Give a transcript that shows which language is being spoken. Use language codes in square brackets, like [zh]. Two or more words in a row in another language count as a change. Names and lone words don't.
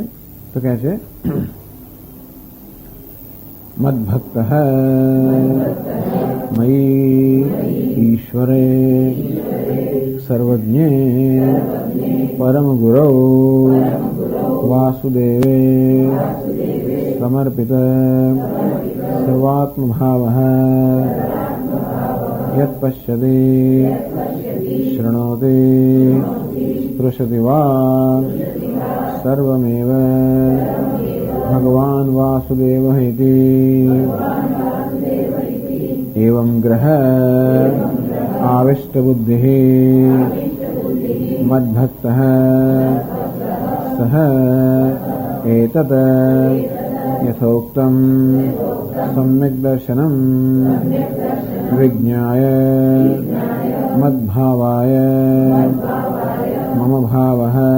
[gu] તો કહે છે [sa] मद्भक्त मयी ईश्वरे सर्वज्ञे परम गुरौ वासुदेवे समर्पित सर्वात्मभावः यत पश्यति शृणोति स्पृशति वा सर्वमेव भगवान वासुदेवः इति एवं ग्रह आविष्ट बुद्धिः मद्भक्तः सह एतत् यथोक्तं सम्यक् दर्शनं विज्ञाय मद्भावाय मम भावः